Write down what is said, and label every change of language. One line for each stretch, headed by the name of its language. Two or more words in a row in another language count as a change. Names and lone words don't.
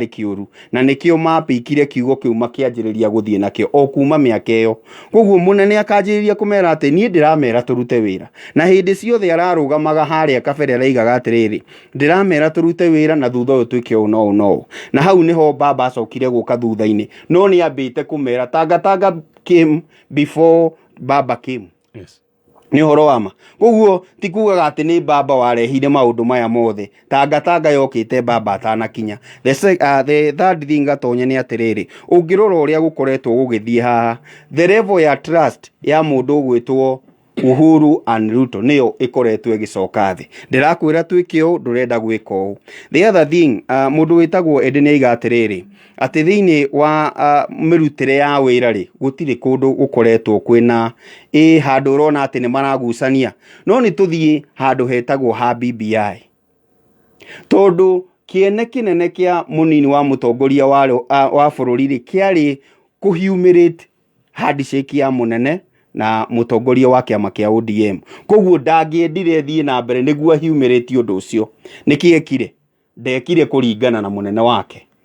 Kikuyu: kiuru na nikio mapikire kiugo kiu makianjiriria guthie nakio o kuma miaka iyo koguo munene akanjiriria kumera ati nie ndiramera turute wira na hindi ciothe ararugamaga haria kabere araigaga atiriri ndiramera turute wira na thutha uyu twike no na hau niho baba acokire guka thutha-ini no ni ambite kumera tanga
English: came before baba came. Yes.
Kikuyu: Ni horo wama koguo ti kugaga ati ni baba warehire maundu maya mothe tanga yokite baba atanakinya.
English: The third thing
Kikuyu: Gatonye ni atiriri ungirora uria gukoretwo gugithie haha
English: the level
Kikuyu: ya trust ya mundu gwitwo Uhuru and Ruto niyo ikoretwo igicoka thi ndirakwira twikio ndurenda gwika u.
English: The other thing
Kikuyu: mundu witagwo Ende ni aiga atiriri ati thiini wa mirutire ya wira ri gutire kundu gukoretwo kwina handu urona ati ni maragucania no ni tuthie handu hetagwo ha BBI tondu kiene kinene kia munini wa mutongoria wa bururi ri kiari kuhumiliate handshake ya munene na mutongoria wa kiama kia ODM koguo ndangiendire thie na mbere niguo humility undu ucio nikiekire ndekire kuringana na munene wake